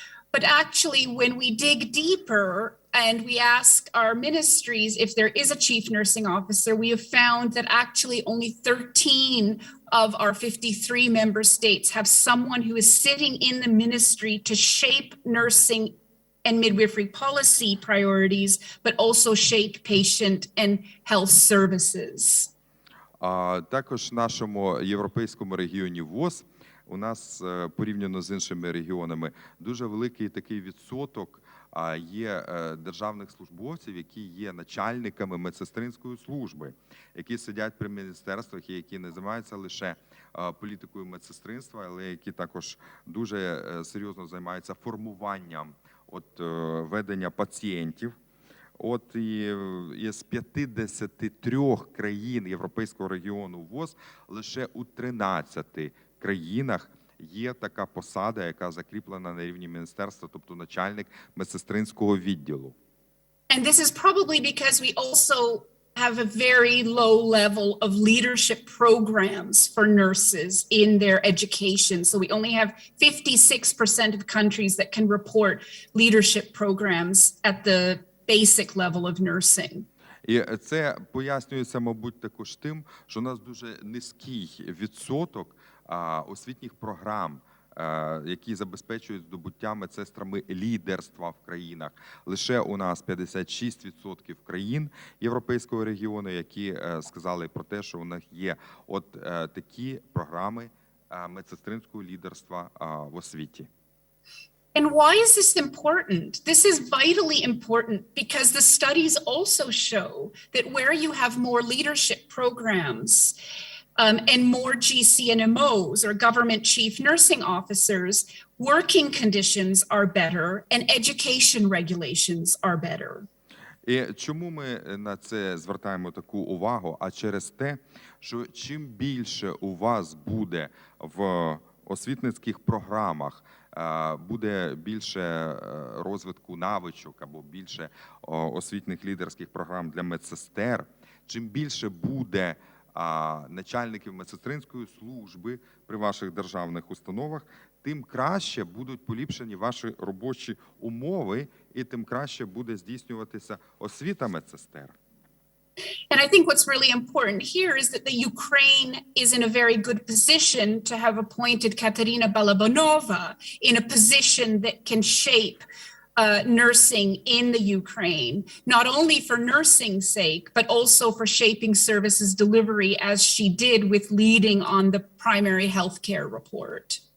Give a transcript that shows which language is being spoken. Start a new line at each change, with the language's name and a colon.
English: But actually, when we dig deeper and we ask our ministries if there is a chief nursing officer, we have found that actually only 13 of our 53 member states have someone who is sitting in the ministry to shape nursing and midwifery policy priorities, but also shape patient and health services.
Ukrainian: Також в нашому європейському регіоні ВОЗ у нас порівняно з іншими регіонами дуже великий такий відсоток є державних службовців, які є начальниками медсестринської служби, які сидять при міністерствах і які не займаються лише політикою медсестринства, але які також дуже серйозно займаються формуванням ведення пацієнтів. І із 53 країн Європейського регіону ВОЗ лише у 13 країнах є така посада, яка закріплена на рівні міністерства, тобто начальник медсестринського відділу.
English: And this is probably because we also have a very low level of leadership programs for nurses in their education. So we only have 56% of countries that can report leadership programs at the basic level of nursing.
Ukrainian: І це пояснюється, мабуть, також тим, що у нас дуже низький відсоток освітніх програм, які забезпечують здобуття медсестрами лідерства в країнах. Лише у нас 56% країн Європейського регіону, які сказали про те, що у них є от такі програми медсестринського лідерства в освіті.
English: And why is this important? This is vitally important because the studies also show that where you have more leadership programs and more GCNMOs or government chief nursing officers, working conditions are better and education regulations are better.
Ukrainian: І чому ми на це звертаємо таку увагу? А через те, що чим більше у вас буде в освітницьких програмах, буде більше розвитку навичок або більше освітніх лідерських програм для медсестер, чим більше буде начальників медсестринської служби при ваших державних установах, тим краще будуть поліпшені ваші робочі умови і тим краще буде здійснюватися освіта медсестер.
English: And I think what's really important here is that the Ukraine is in a very good position to have appointed Katerina Balabanova in a position that can shape nursing in the Ukraine, not only for nursing's sake, but also for shaping services delivery as she did with leading on the primary healthcare report.